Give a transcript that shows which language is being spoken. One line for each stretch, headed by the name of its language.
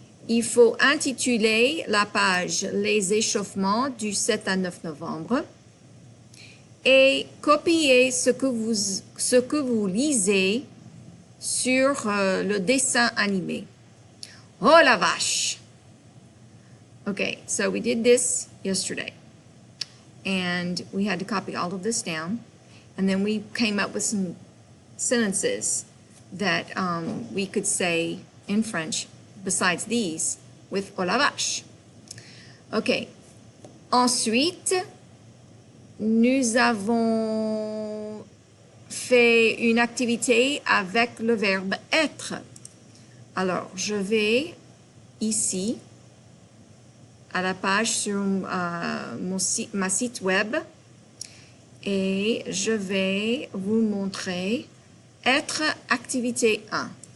French: Il faut intituler la page « Les échauffements du 7 à 9 novembre » et copier ce que vous lisez sur le dessin animé. Oh la vache!
English: Okay, so we did this yesterday. And we had to copy all of this down. And then we came up with some sentences that we could say in French besides these with
French: oh la vache. OK. Ensuite, nous avons fait une activité avec le verbe être. Alors, je vais ici à la page sur ma site web et je vais vous montrer être activité 1.